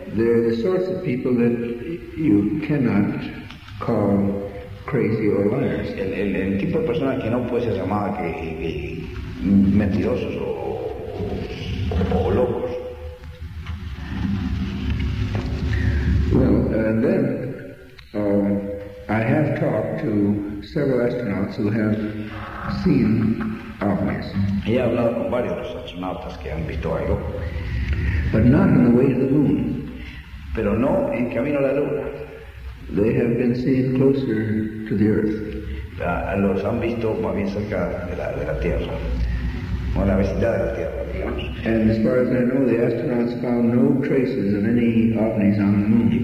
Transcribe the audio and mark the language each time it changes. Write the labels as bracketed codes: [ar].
[en] They're the sorts of people that you cannot call crazy or liars. [es] El tipo de persona que no puede ser llamada que mentirosos o locos. [en] Well, and then I have talked to several astronauts who have seen ovnis. [es] He hablado con varios astronautas que han visto algo. [en] But not on the way to the moon. [es] Pero no en camino a la luna. [en] They have been seen closer to the Earth. [es] Los han visto más bien cerca de la Tierra, o la vecindad de la Tierra, digamos. [en] And as far as I know, the astronauts found no traces of any ovnis on the moon.